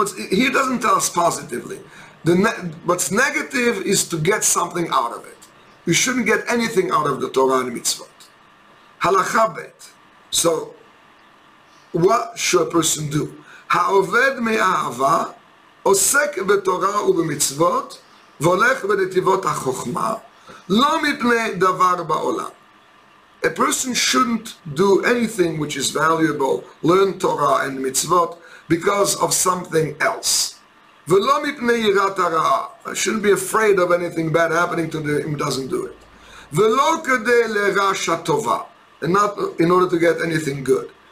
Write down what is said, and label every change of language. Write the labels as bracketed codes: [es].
[en] He doesn't tell us positively. What's negative is to get something out of it. You shouldn't get anything out of the Torah and mitzvot. Halakha bet. So what should a person do? [he] העובד מאהבה עוסק בתורה ובמצוות והולך בנתיבות החוכמה לא מפני דבר בעולם. [en] A person shouldn't do anything which is valuable, learn Torah and mitzvot, because of something else. [he] V'lo mipnei yirat hara. [en] I shouldn't be afraid of anything bad happening to him who doesn't do it. V'lo kedei le'rasha tova. And not in order to get anything good.